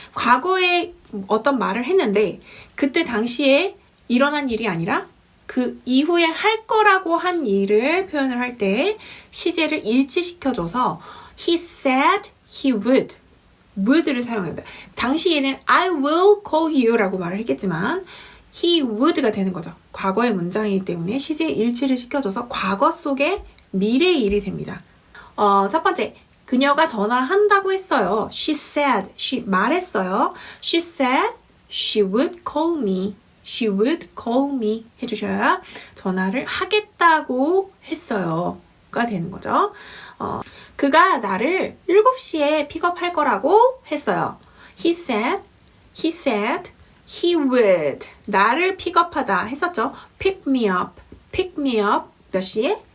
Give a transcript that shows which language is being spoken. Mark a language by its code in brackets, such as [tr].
[ko] 과거에 어떤 말을 했는데, 그때 당시에 일어난 일이 아니라, 그 이후에 할 거라고 한 일을 표현을 할 때, 시제를 일치시켜줘서, [en] he said he would [ko] 를 사용합니다. 당시에는 [en] I will call you [ko] 라고 말을 했겠지만 he would가 되는 거죠. 과거의 문장이기 때문에 시제의 일치를 시켜줘서 과거 속의 미래의 일이 됩니다. 첫 번째, 그녀가 전화한다고 했어요. she 말했어요. [en] she said she would call me. she would call me [ko] 해주셔야 전화를 하겠다고 했어요. 가 되는 거죠. 그가 나를 7시에 픽업할 거라고 했어요. [en] He said he would [ko] 나를 픽업하다 했었죠. [en] pick me up [ko] 몇 시에?